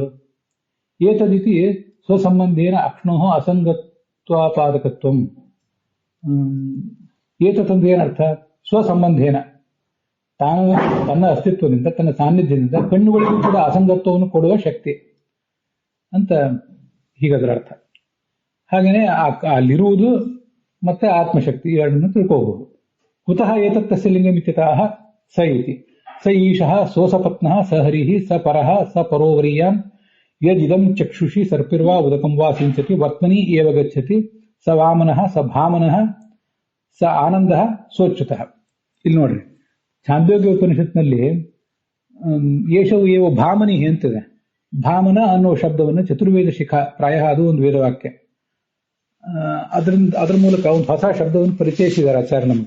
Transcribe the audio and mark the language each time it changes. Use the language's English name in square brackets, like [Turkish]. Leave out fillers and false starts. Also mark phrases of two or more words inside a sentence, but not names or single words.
[Sanskrit] ಏತದಿತಿ ಸ್ವಸಂಬಂಧೇನ ಅಕ್ಷ್ಣೋ ಅಸಂಗತ್ವಾಪಾದಕತ್ವಂ, [Kannada] ಏತಂದ್ರೆ ಏನರ್ಥ, ಸ್ವಸಂಬಂಧೇನ, ತಾನು ತನ್ನ ಅಸ್ತಿತ್ವದಿಂದ ತನ್ನ ಸಾನ್ನಿಧ್ಯದಿಂದ ಕಣ್ಣುಗಳಿಗೂ ಕೂಡ ಅಸಂಗತ್ವವನ್ನು ಕೊಡುವ ಶಕ್ತಿ ಅಂತ ಹೀಗದರ ಅರ್ಥ. ಹಾಗೇನೆ ಅಲ್ಲಿರುವುದು ಮತ್ತೆ ಆತ್ಮಶಕ್ತಿ ಎರಡನ್ನು ತಿಳ್ಕೋಬಹುದು. [Sanskrit] ಕುತಃ ಏತತ್ತಸ್ಯ ಲಿಂಗಮಿತ್ಯತಃ ಸ ಇತಿ, ಸ ಈಶಃ ಸೋಸಪತ್ನಃ ಸ ಹರಿಃ ಸ ಪರಃ ಸ ಪರೋವರೀಯಾಂ ಯದಿದಂ ಚಕ್ಷುಷಿ ಸರ್ಪಿರ್ವಾ ಉದಕಂ ವಾ ಸಿಂಚತಿ ವರ್ತಮನಿ ಏವ ಗಚ್ಚತಿ ಸ ವಾಮನಃ ಸ ಭಾಮನಃ ಸ ಆನಂದಃ ಸೋಚ್ಯುತಃ. [Kannada] ಇಲ್ಲಿ ನೋಡ್ರಿ, ಛಾಂದೋಗ್ಯ ಉಪನಿಷತ್ನಲ್ಲಿ [Sanskrit] ಯೇಷವು ಏವ ಭಾಮನಿ [Kannada] ಅಂತಿದೆ. ಭಾಮನ ಅನ್ನುವ ಶಬ್ದವನ್ನು ಚತುರ್ವೇದ ಶಿಖಾ, ಪ್ರಾಯ ಅದು ಒಂದು ವೇದವಾಕ್ಯ, ಅದರ ಮೂಲಕ ಒಂದು ಹೊಸ ಶಬ್ದವನ್ನು ಪರಿಚಯಿಸಿದ್ದಾರೆ ಆಚಾರ್ಯ ನಮಗೆ.